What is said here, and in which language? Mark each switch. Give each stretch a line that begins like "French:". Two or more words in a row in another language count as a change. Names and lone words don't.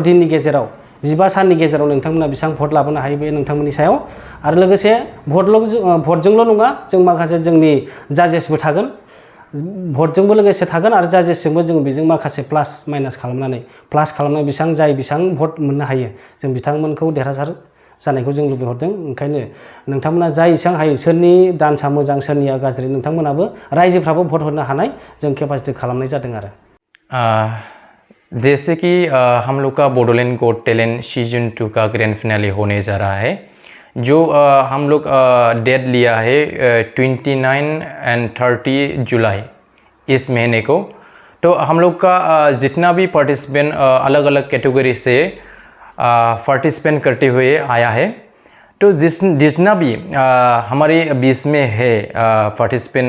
Bodo: दिननि गेजेराव 15 साननि गेजेराव नोंथांमोना बेसेबां भट लाबोनो हायो बे नोंथांमोननि सायाव आरो लोगोसे भटजोंल' नङा जों माखासे जोंनि जाजेसबो थागोन भटजोंबो लोगोसे थागोन आरो जाजेसजोंबो जों बेजों माखासे
English: plus minus
Bodo: खालामनानै बेसेबां भट मोननो हायो जों बिथांमोनखौ देरहासार जानायखौ जों लुबैहरदों ओंखायनो नोंथांमोना जाय एसेबां हायो सोरनि डान्सआ मोजां सोरनिया गाज्रि नोंथांमोनाबो रायजोफ्राबो भट होनो हानाय जों केपासिटि खालामनाय जादों आरो
Hindi: जैसे कि हम लोग का बडोलेण्ड गॉट टैलेंट सीजन 2 का
English: grand finale
Hindi: होने जा रहा है जो हम लोग डेट लिया है 29 एंड 30 जुलाई इस महीने को तो हम लोग का जितना भी पार्टिसिपेंट अलग अलग कैटेगरी से पार्टिसिपेंट करते हुए आया है तो जितना भी हमारे बीच में है पार्टिसिपेंट